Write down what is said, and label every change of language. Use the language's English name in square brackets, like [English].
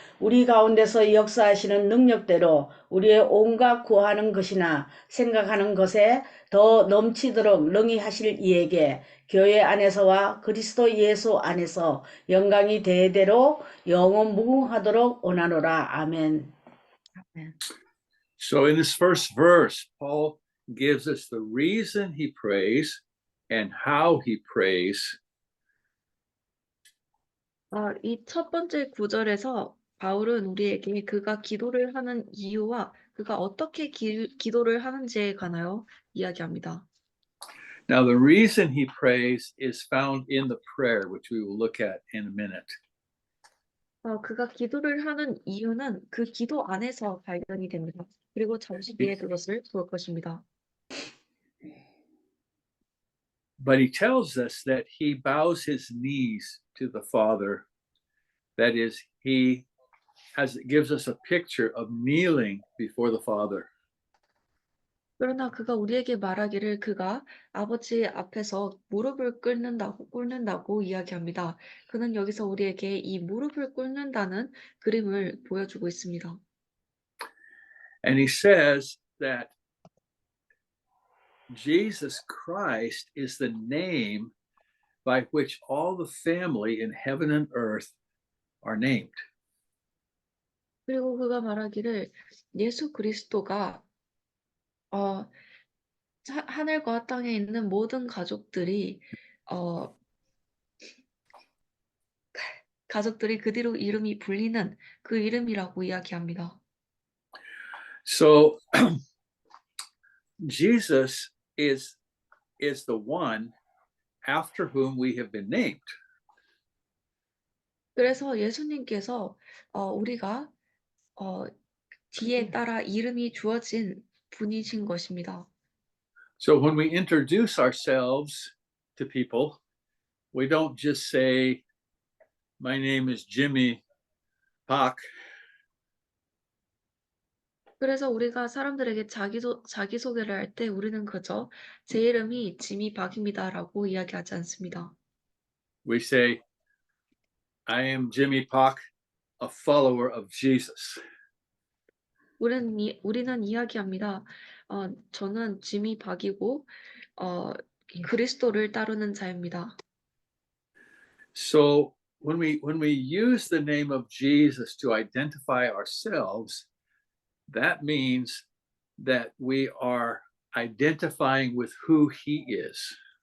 [Korean] 우리 가운데서 역사하시는 능력대로 우리의 온갖 구하는 것이나 생각하는 것에 더 넘치도록 능히 하실 이에게 교회 안에서와 그리스도 예수 안에서 영광이 대대로 영원 무궁하도록 원하노라. 아멘. [English] So in this first verse, Paul gives us the reason he prays and how he prays. [Korean] 이 첫 번째 구절에서 바울은 우리에게 그가 기도를 하는 이유와 그가 어떻게 기도를 하는지에 관하여 이야기합니다. [English] Now, the reason he prays is found in the prayer, which we will look at in a minute. [Korean] 그가 기도를 하는 이유는 그 기도 안에서 발견이 됩니다. 그리고 잠시 뒤에 그것을 볼 것입니다. [English] But he tells us that he bows his knees to the Father. That is, he gives us a picture of kneeling before the Father. [Korean] 그러나 그가 우리에게 말하기를 그가 아버지 앞에서 무릎을 꿇는다고 이야기합니다. 그는 여기서 우리에게 이 무릎을 꿇는다는 그림을 보여주고 있습니다. [English] And he says that Jesus Christ is the name by which all the family in heaven and earth are named. [Korean] 그리고 그가 말하기를 예수 그리스도가 하늘과 땅에 있는 모든 가족들이 어 가족들이 그 뒤로 이름이 불리는 그 이름이라고 이야기합니다. [English] So Jesus is the one after whom we have been named. [Korean] 그래서 예수님께서 우리가 뒤에 따라 이름이 주어진 분이신 것입니다. [English] So when we introduce ourselves to people, we don't just say, "My name is Jimmy Park." [Korean] 그래서 우리가 사람들에게 자기소개를 할 때 우리는 그저 제 이름이 지미 박입니다라고 이야기하지 않습니다. [English] We say, "I am Jimmy Park, a follower of Jesus." [Korean] 우리는 이야기합니다. 저는 지미 박이고 그리스도를 따르는 자입니다. [English] So when we use the name of Jesus to identify ourselves, that means that we are identifying with who he is.